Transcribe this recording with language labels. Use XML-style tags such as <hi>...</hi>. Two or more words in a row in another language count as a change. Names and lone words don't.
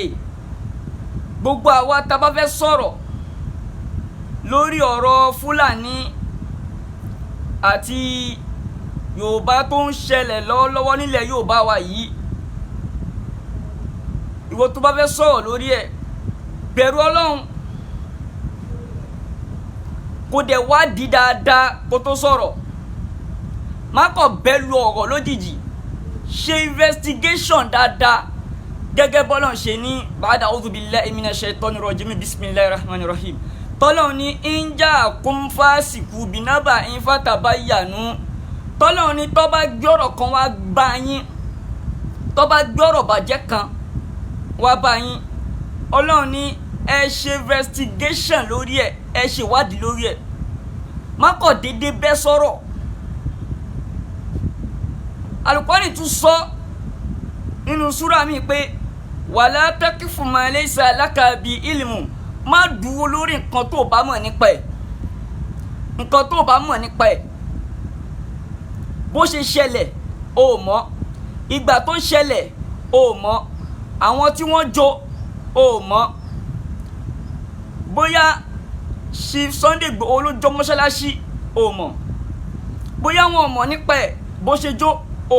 <yo>Gbogbo àwa tá bá fẹ́ sọ̀rọ̀ lórí ọ̀rọ̀ Fúlàní àti Yorùbá tó ń ṣẹlẹ̀ lọ́wọ́lọ́wọ́ nílẹ̀ Yorùbá wa yìí, ìwọ tó bá fẹ́ sọ̀rọ̀ lórí ẹ̀ bẹ̀rù ọlọ́run kó dẹ̀ wádìí dáadáa kó tó sọ̀rọ̀. Má kàn bẹ́ lu ọ̀rọ̀ lójijì, ṣe investigation dáadáa gẹ́gẹ́ bọ́lọ̀ ṣe ní ba'da</yo> <ar>أعوذ بالله من الشيطان الرجيم بسم الله الرحمن الرحيم</ar> <yo>tọ́lọ̀ ní</yo> <ar>إن جاءكم فاسق بنبإ فتبينوا</ar> <yo>tọ́lọ̀ ní tó bá gbọ́rọ̀ kan wá bá yín tó bá gbọ́rọ̀ bàjẹ́ kan wá bá yín Ọlọ́run ní ẹ ṣe investigation lórí ẹ̀ ẹ ṣe ìwádìí lórí ẹ̀ má kọ̀ déédéé bẹ́ sọ̀rọ̀ Al-Qur'ani tún sọ nínú súra mi pé</yo> <ar>ولا تقف ما ليس لك به علم</ar> <yo>má dúró lórí nǹkan tó bá mọ̀ nípa ẹ̀ nǹkan tó bá mọ̀ nípa ẹ̀ bó ṣe ṣẹlẹ̀ o mọ̀ ìgbà tó ṣẹlẹ̀ o mọ̀ àwọn tí wọ́n jó o mọ̀ bóyá Chief Sunday Igboho ló jó mọ́ṣáláṣí o mọ̀ bóyá wọn mọ̀ nípa ẹ̀ bó ṣe jó o</yo>